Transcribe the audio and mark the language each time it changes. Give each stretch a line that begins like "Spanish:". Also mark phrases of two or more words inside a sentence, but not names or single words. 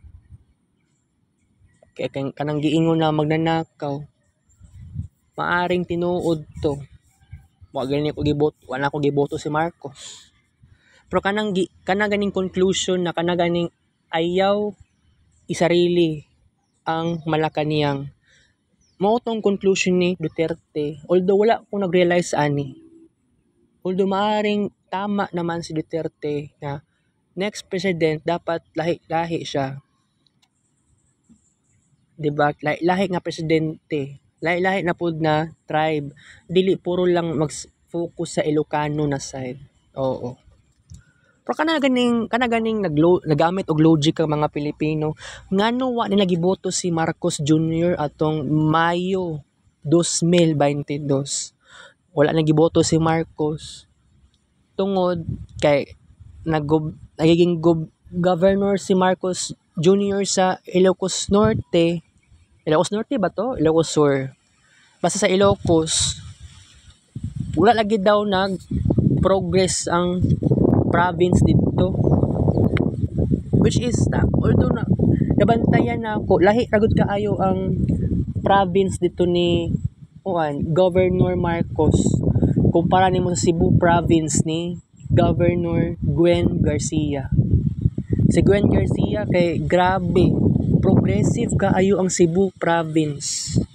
Cebuano: Kaya kanang giingon na magnanakaw, maaring tinuod to. Wala ko giboto si Marcos. Pero kanang ganing conclusion na kanang ganing ayaw isarili ang Malacanang. Mao tong conclusion ni Duterte. Although wala ko nag-realize ani. Although maaring tama naman si Duterte na
English: next president
Cebuano: dapat lahi siya. Diba? Lahi nga presidente. Lahi na pud na tribe. Dili puro lang mag-focus sa Ilocano na side. Oo. Pero kana ganing nagamit og logic ang mga Pilipino. Ngano wa nila giboto si Marcos Jr. atong Mayo 2022. Wala na giboto si Marcos. Tungod kay nagiging governor si Marcos Jr. sa Ilocos Norte. Ilocos Norte ba to? Ilocos Sur. Basta sa Ilocos, wala lagi daw nag-progress ang province dito.
English: Which is,
Cebuano: although nabantayan na ako, lahi ragod kaayo ang province dito ni Governor Marcos. Kumpara nimo sa Cebu province ni Governor Gwen Garcia. Si Gwen Garcia kay grabe, progressive kaayo ang Cebu province.